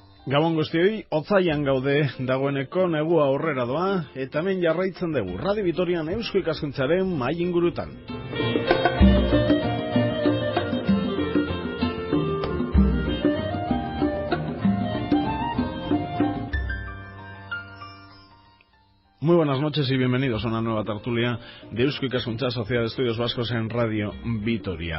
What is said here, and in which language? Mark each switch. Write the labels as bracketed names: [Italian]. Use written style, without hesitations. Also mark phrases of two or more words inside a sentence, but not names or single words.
[Basque] Gabon guztioi, otzaian gaude dagoeneko negua aurrera doa, eta hemen jarraitzen dugu Radio Vitorian Eusko Ikaskuntzaren mahai ingurutan. [Spanish] Muy buenas noches y bienvenidos a una nueva tertulia de Eusko Ikaskuntza, Sociedad de Estudios Vascos en Radio Vitoria.